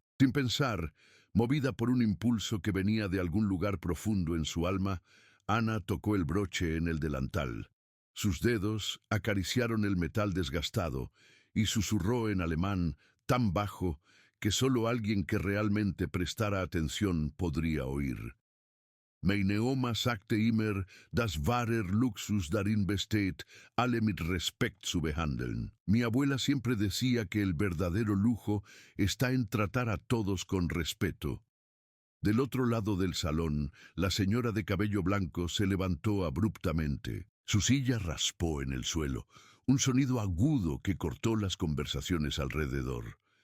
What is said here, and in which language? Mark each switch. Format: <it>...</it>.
<es>Sin pensar, movida por un impulso que venía de algún lugar profundo en su alma, Ana tocó el broche en el delantal. Sus dedos acariciaron el metal desgastado y susurró en alemán tan bajo que solo alguien que realmente prestara atención podría oír.</es> <de>«Meine Oma sagte immer, das wahrer Luxus darin besteht, alle mit Respekt zu behandeln».</de> <es>Mi abuela siempre decía que el verdadero lujo está en tratar a todos con respeto. Del otro lado del salón, la señora de cabello blanco se levantó abruptamente. Su silla raspó en el suelo, un sonido agudo que cortó las conversaciones alrededor.</es>